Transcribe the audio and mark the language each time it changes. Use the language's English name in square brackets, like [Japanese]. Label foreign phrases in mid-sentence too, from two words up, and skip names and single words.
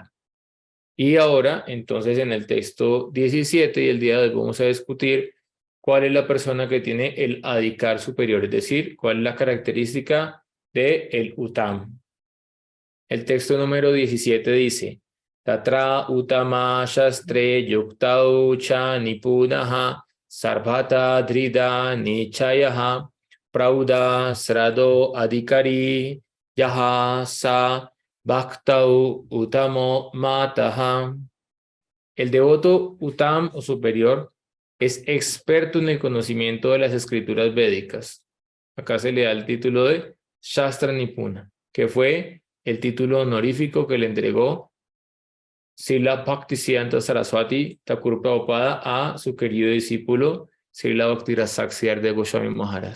[Spanish] Y ahora, entonces, en el texto 17 y el día de hoy vamos a discutir cuál es la persona que tiene el adhikar superior, es decir, cuál es la característica del Uttam. El texto número 17 dice: [Sanskrit] Tatra Uttama Shastre Yuktau Cha Nipunaha Sarvata Drida Nichayaha Prauda Srado Adhikari Yaha Sa Bhaktau Uttamo Mataha. [Spanish] El devoto Uttam o superior es experto en el conocimiento de las escrituras védicas. Acá se le da el título de [Sanskrit] Shastra Nipuna, [Spanish] que fue el título honorífico que le entregó Srila Bhaktisiddhanta Saraswati Thakur Prabhupada a su querido discípulo Srila Bhakti-Rasaksiyar de Goswami Maharaj.